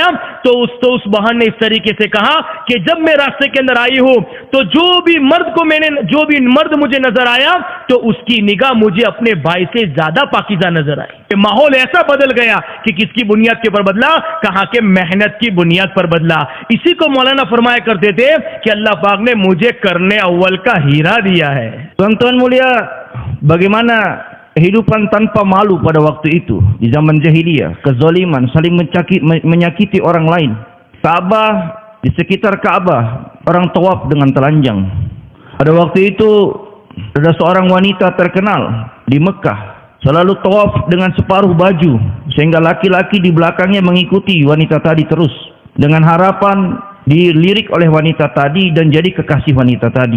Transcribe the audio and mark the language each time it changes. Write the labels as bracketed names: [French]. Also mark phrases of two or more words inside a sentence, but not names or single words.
[Urdu] تو اس بہن نے اس طریقے سے کہا کہ جب میں راستے کے اندر آئی ہوں تو جو بھی مرد مجھے نظر آیا تو اس کی نگاہ مجھے اپنے بھائی سے زیادہ پاکیزہ نظر آئی. کہ ماحول ایسا بدل گیا کہ کس کی بنیاد کے اوپر بدلا؟ کہا کہ محنت کی بنیاد پر بدلا. اسی کو مولانا فرمایا کرتے تھے کہ اللہ پاک نے مجھے کرنے اول کا ہیرا دیا ہے. [Indonesian] Tuan-tuan mulia, bagaimana kehidupan tanpa malu pada waktu itu di zaman jahiliyah, kezaliman, saling menyakiti orang lain. Ka'bah, di sekitar Ka'bah orang tawaf dengan telanjang. Pada waktu itu ada seorang wanita terkenal di Mekah selalu tawaf dengan separuh baju sehingga laki-laki di belakangnya mengikuti wanita tadi terus dengan harapan dilirik oleh wanita tadi dan jadi kekasih wanita tadi.